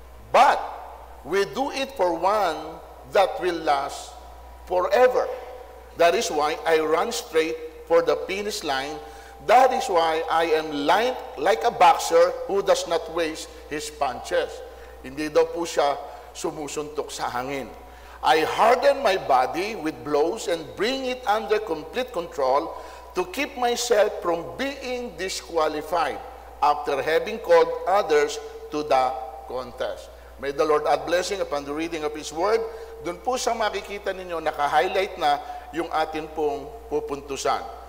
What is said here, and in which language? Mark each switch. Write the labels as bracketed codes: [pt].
[en] But we do it for one that will last forever. That is why I run straight for the finish line. That is why I am like a boxer who does not waste his punches. [tl] Hindi daw po siya sumusuntok sa hangin. [en] I harden my body with blows and bring it under complete control to keep myself from being disqualified after having called others to the contest. May the Lord add blessing upon the reading of His Word. [tl] Doon po sa makikita ninyo, naka-highlight na yung atin pong pupuntusan.